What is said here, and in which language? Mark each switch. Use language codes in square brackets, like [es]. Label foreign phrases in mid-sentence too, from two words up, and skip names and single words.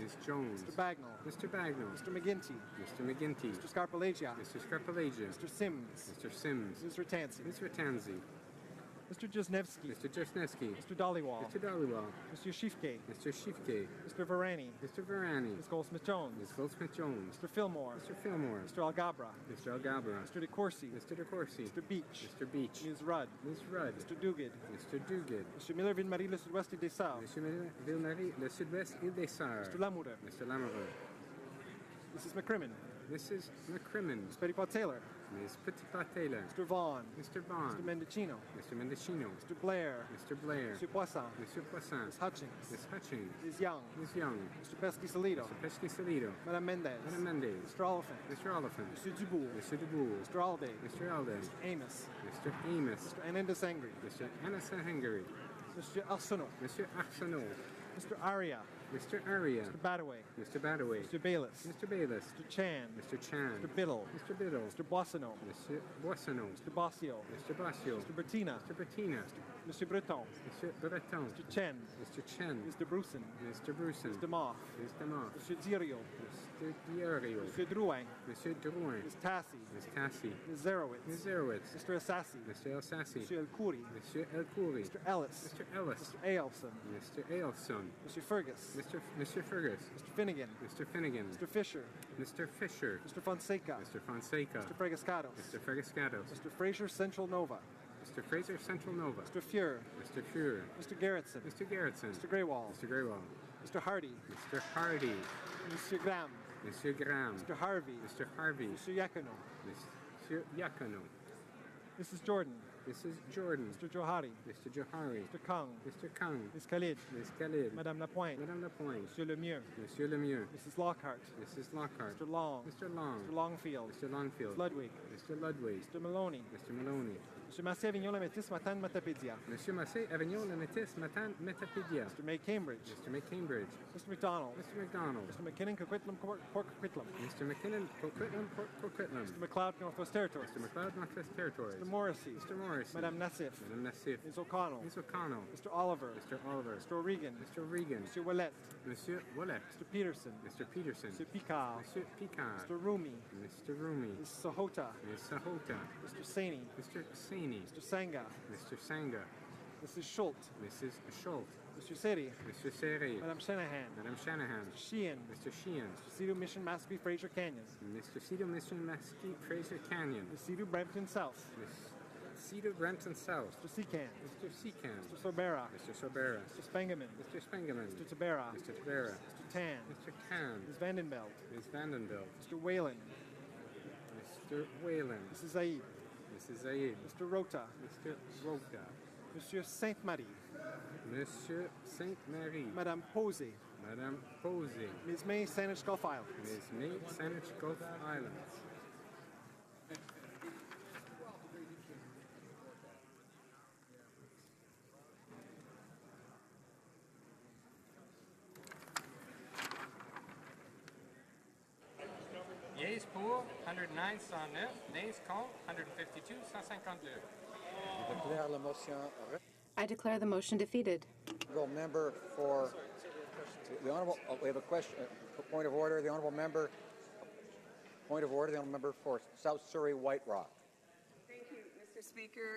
[en] Ms. Jones. Mr. Bagnall. Mr. Bagnall. Mr. McGinty. Mr. McGinty. Mr. Scarpalagia. Mr. Scarpalagia. Mr. Sims. Mr. Sims. Ms. Ratanzi. Ms. Ratanzi. Mr. Jesnevsky. Mr. Jesnevsky. Mr. Dhaliwal. Mr. Dhaliwal. Mr. Shifke. Mr. Shifke. Mr. Varani. Mr. Varani. Ms. Goldsmith-Jones. Ms. Goldsmith-Jones. Mr. Fillmore. Mr. Fillmore. Mr. Algabra. Mr. Algabra. Mr. DeCourcy. Mr. DeCourcy. Mr. Beach. Mr. Beach. Ms. Rudd. Ms. Rudd. Mr. Duguid. Mr. Duguid. Mr. Miller Ville-Marie, le Sud-Ouest et des Sœurs. Monsieur Ville-Marie, le Sud-Ouest et des Sœurs. Mr. Lamoureux. Mr. Lamoureux. Mrs. McCrimmon. Mrs. McCrimmon. Ms. Petitpas-Taylor. Ms. Petitpas-Taylor. Mr. Vaughn. Mr. Vaughn. Mr. Mendocino. Mr. Mendocino. Mr. Blair. Mr. Blair. Mr. Poisson. Mr. Poisson. Ms. Hutchings. Ms. Hutchings. Ms. Young. Ms. Young. Mr. Pesky-Salido. Mr. Pesky-Salido. Madame Mendez. Madame Mendez. Mr. Oliphant. Mr. Oliphant. Mr. Dubourg. Mr. Dubourg. Mr. Alday. Mr. Alday. Mr. Amos. Mr. Amos. Mr. Anandasangri. Mr. Anasahangari. Mr. Arsenault. Mr. Arsenault. Mr. Aria. Mr. Aria. Mr. Badaway. Mr. Badaway. Mr. Bayless. Mr. Bayless. Mr. Chan. Mr. Chan. Mr. Biddle. Mr. Biddle. Mr. Boissonneau. Mr. Boissonneau. Mr. Bossio. Mr. Bossio. Mr. Bertina. Mr. Bertina. Mr. Breton. Mr. Breton. Mr. Chen. Mr. Chen. Mr. Bruson. Mr. Bruson. Mr. Moff. Mr. Moff. Mr. Dirio. Mr. Diorio. Mr. Drouin. Mr. Drouin. Ms. Tassi. Ms. Tassi. Ms. Zerowitz. Ms. Zerowitz. Mr. Assassi. Mr. Elsassi. Mr. El Khoury. Mr. El Khoury. Mr. Ellis. Mr. Ellis. Mr. Ailson. Mr. Ailson. Mr. Fergus. Mr. Fergus. Mr. Finnegan. Mr. Finnegan. Mr. Fisher. Mr. Fisher. Mr. Fonseca. Mr. Fonseca. Mr. Fregascados. Mr. Fregascados. Mr. Fraser Central Nova. Mr. Fraser Central Nova. Mr. Fuhr. Mr. Fuhr. Mr. Garrettson. Mr. Garrettson. Mr. Greywall. Mr. Greywall. Mr. Hardy. Mr. Hardy. Mr. Graham. Mr. Graham. Mr. Harvey. Mr. Harvey. Mr. Yacono. Mr. Yacono. Mrs. Jordan. Mrs. Jordan. Mr. Johari. Mr. Johari. Mr. Kang. Mr. Kang. Ms. Khalid. Ms. Khalid. Madame Lapointe. Madame Lapointe. Monsieur Lemieux. Monsieur Lemieux. Mrs. Lockhart. Mrs. Lockhart. Mr. Long. Mr. Long. Mr. Longfield. Mr. Longfield. Mr. Ludwig. Mr. Ludwig. Mr. Maloney. Mr. Maloney. Monsieur Massé Avignon La Métis Matane Matapédia. Monsieur Massé Avignon La Métis Matane Metapédia. Mr. May Cambridge. Mr. May Cambridge. Mr. McDonald. Mr. McDonald. Mr. McKinnon Coquitlam Port Coquitlam. Mr. McKinnon Coquitlam Port Coquitlam. Mr. McLeod Northwest Territories. Mr. McLeod Northwest Territories. Mr. Morrissey. Mr. Morrissey. Madame Nassif. Madame Nassif. Ms. O'Connell. Ms. O'Connell. Mr. Oliver. Mr. Oliver. Mr. O'Regan. Mr. Regan. Monsieur Ouellet. Monsieur Ouellet. Mr. Peterson. Mr. Peterson. Mr. Picard. Monsieur Picard. Mr. Rumi. Mr. Rumi. Ms. Sahota. Ms. Sahota. Mr. Saini. Mr. Saini. Mr. Sanga. Mr. Sanga. Mrs. Schultz. Mrs. Schultz. Mr. Seri. Mr. Seri. Madame Shanahan. Madame Shanahan. Mr. Sheehan. Mr. Sheehan. Mr. Cedar Mission Mashpee Fraser Canyon. Mr. Cedar Mission Mesquite Fraser Canyon. Mr. Cedar Brampton South. Cedar Brampton South. Mr. Secan. Mr. Secan. Mr. Sorbera. Mr. Sorbera. Mr. Spengeman. Mr. Spengeman. Mr. Tabera. Mr. Tabera. Mr. Tan. Mr. Tan. Ms. Vandenbelt. Ms. Vandenbelt. Mr. Whalen. Mr. Whalen. Mrs. Zaid. Mrs. Zaid. Mr. Rota. Mr. Rota. Monsieur Sainte-Marie. Monsieur Sainte-Marie. Madame Posey. Madame Posey. Ms. May Saanich Gulf Islands. Ms. May Saanich Gulf Islands. Yeas pour 109, 109. Nays contre 152, 152. I declare the motion defeated. Honourable member for the honourable. Oh, we have a question. Point of order. The honourable member. Point of order. The honourable member for South Surrey White Rock. Thank you, Mr. Speaker.